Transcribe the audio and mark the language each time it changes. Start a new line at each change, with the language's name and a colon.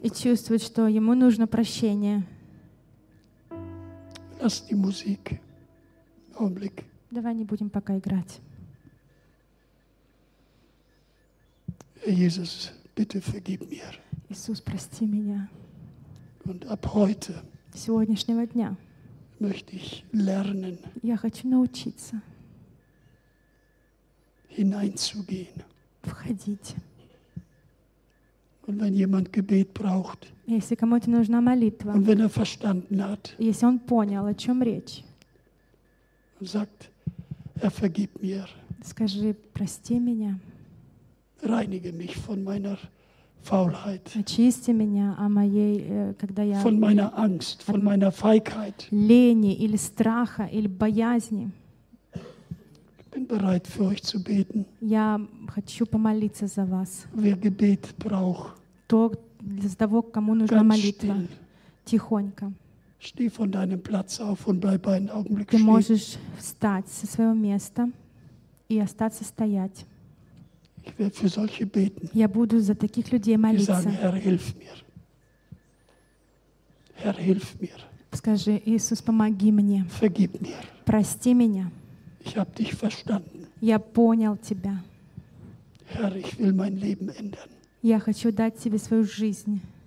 Russian: и чувствует, что ему нужно прощение,
German: lass die Musik, Augenblick.
Russian: Давай не будем пока играть.
German: Jesus, bitte vergib mir.
Russian: Иисус, прости меня.
German: Und ab heute,
Russian: с сегодняшнего дня,
German: möchte ich lernen.
Russian: Я хочу научиться.
German: Hineinzugehen.
Russian: Входить.
German: Und wenn jemand Gebet braucht,
Russian: если кому-то нужна молитва,
German: und wenn er verstanden hat,
Russian: если он понял, о чем речь,
German: sagt, er vergib mir,
Russian: скажи, прости меня,
German: reinige mich von meiner Faulheit,
Russian: очисти меня о моей, когда я,
German: von meiner Angst, von meiner Feigheit,
Russian: лени или страха или боязни.
German: Ich bin bereit, für euch zu beten.
Russian: Я хочу помолиться за вас.
German: Wer Gebet braucht,
Russian: для того, кому нужна молитва, тихонько.
German: Steh von deinem Platz auf und bleib einen Augenblick stehen.
Russian: Ты можешь встать со своего места и остаться стоять.
German: Ich werde für solche beten.
Russian: Я буду за таких людей молиться.
German: Sagen, Herr, hilf mir. Herr, hilf mir.
Russian: Скажи, Иисус, помоги мне.
German: Vergib mir.
Russian: Прости меня.
German: Ich habe dich verstanden.
Russian: Я понял тебя.
German: Herr, ich will mein Leben ändern.
Russian: Я хочу дать тебе свою жизнь.